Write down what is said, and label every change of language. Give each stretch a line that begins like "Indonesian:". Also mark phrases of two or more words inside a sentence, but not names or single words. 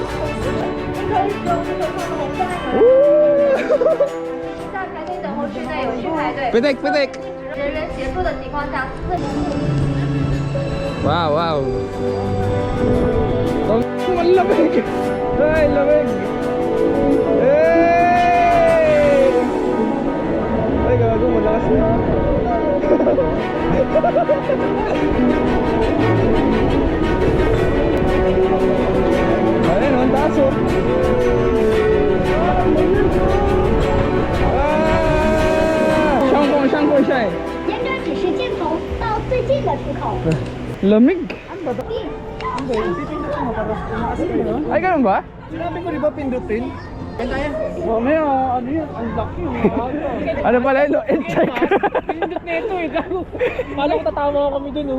Chinese: 在排队等候区内有序排队，
Filipino: Pitik, pitik!
Chinese: 人员协助的情况下，自
Filipino: Wow, wow. Ang malamig! Ay, lamig! Hey! Ay, gago, malakas na. Ayun, ang taas oh. Siyang siya eh.
Chinese: 沿着指示箭头到最近的出口。
Filipino: Lamig!
Chinese: 并
Filipino: Hindi, pipindutin mo para tumaas kayo. Ay, ganun ba? Sinabi ko, di ba pindutin? Ganda yan. Mamaya, ano yan? Ang laki yun. Ano pala yun? Check. Pindot na ito eh. Kala ko tatawa kami dun oh.